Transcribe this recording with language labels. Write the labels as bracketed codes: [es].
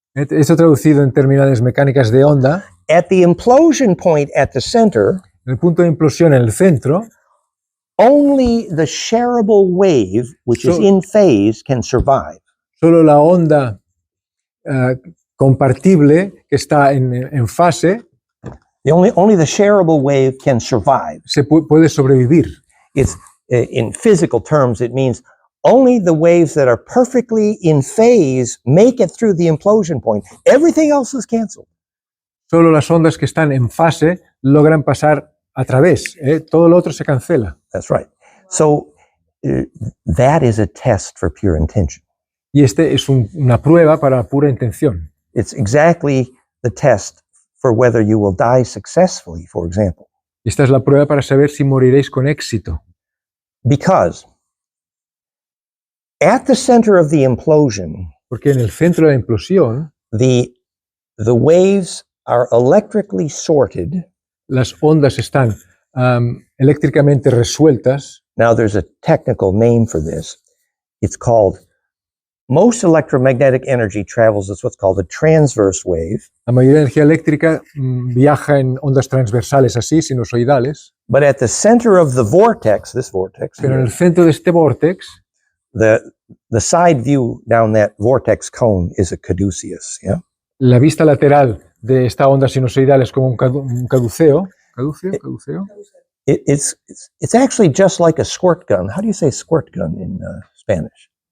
[es] Esto traducido en terminales mecánicas de onda, [en] at the implosion point at the center, [es] en el punto de implosión en el centro, [en] only the shareable wave, which is So- in phase, can survive. [es] solo la onda compartible que está en fase [en] Only the shareable wave can survive. [es] puede sobrevivir. [en] It's in physical terms, it means only the waves that are perfectly in phase make it through the implosion point. Everything else is canceled. [es] Solo las ondas que están en fase logran pasar a través. Todo lo otro se cancela. [en] That's right. So that is a test for pure intention. [es] Y este es una prueba para la pura intención. [en] It's exactly the test for whether you will die successfully, for example. [es] Esta es la prueba para saber si moriréis con éxito. [en] Because at the center of the implosion, [es] Porque en el centro de la implosión, [en] the waves are electrically sorted. [es] las ondas están eléctricamente resueltas. [en] Now there's a technical name for this. It's called, most electromagnetic energy travels as what's called a transverse wave, [es] La mayoría de energía eléctrica viaja en ondas transversales así, sinusoidales. [en] but at the center of the vortex, this vortex, [es] Pero en el centro de este vórtex, [en] the side view down that vortex cone is a caduceus, yeah? [es] la vista lateral de esta onda sinusoidal es como un caduceo. ¿Caduceo? [en] It's actually just like a squirt gun. How do you say squirt gun in Spanish?